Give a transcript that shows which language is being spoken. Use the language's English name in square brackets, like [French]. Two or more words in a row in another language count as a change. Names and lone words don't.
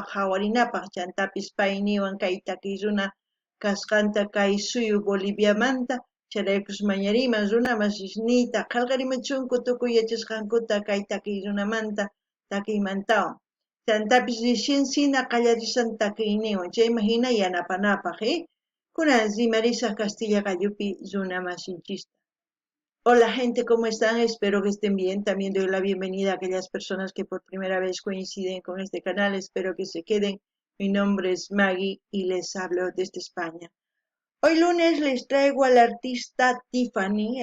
[Quechua] hawarinapaq chantapis pay niwan kay takiy runa kasqanta kay suyu Boliviamanta charaykus mañariman runa masisniyta qillqarimachunku tukuy yachasqankuta kay takiy runamanta takiymantawan chantapis rishinsina qallarisan takiyniwan chayman hina yanapanapaq kunan rimarisaq Castilla gallupi runa masinchista. [Spanish] Hola gente, ¿cómo están? Espero que estén bien. También doy la bienvenida a aquellas personas que por primera vez coinciden con este canal. Espero que se queden. Mi nombre es Maggie y les hablo desde España. Hoy lunes les traigo a la artista Tiffany.